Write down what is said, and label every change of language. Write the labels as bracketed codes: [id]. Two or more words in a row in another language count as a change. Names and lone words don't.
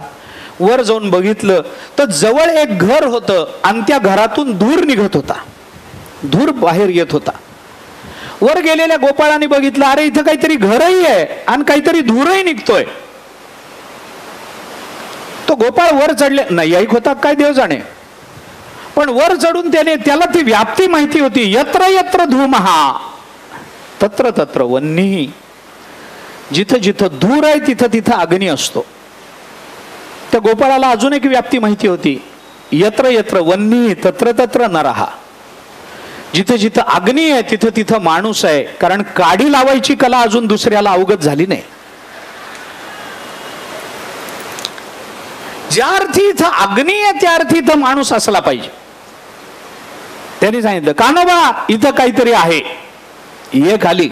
[mr] वर जाऊन बघितलं तर जवळ एक घर होतं आणि त्या घरातून धूर निघत होता, धूर बाहेर येत होता. वर गेलेल्या गोपाळाने बघितलं, अरे इथं काहीतरी घरही आहे आणि काहीतरी धूरही निघतोय. तो गोपाळ वर चढले, नाही ऐक होता काय देव जाणे, पण वर चढून त्याला ती व्याप्ती माहिती होती. [sa] यत्र यत्र धूमहा तत्र तत्र वह्निः. [mr] जिथं जिथं धूर आहे तिथं तिथं अग्नी असतो. त्या गोपाळाला अजून एक व्याप्ती माहिती होती, [sa] यत्र यत्र वह्निः तत्र तत्र नरः. [mr] जिथं जिथं अग्नी आहे तिथं तिथं माणूस आहे. कारण काडी लावायची कला अजून दुसऱ्याला अवगत झाली नाही. ज्या अर्थी इथं अग्नी आहे त्या अर्थी इथं माणूस असला पाहिजे. त्यांनी सांगितलं कान्होबा इथं काहीतरी आहे, ये खाली.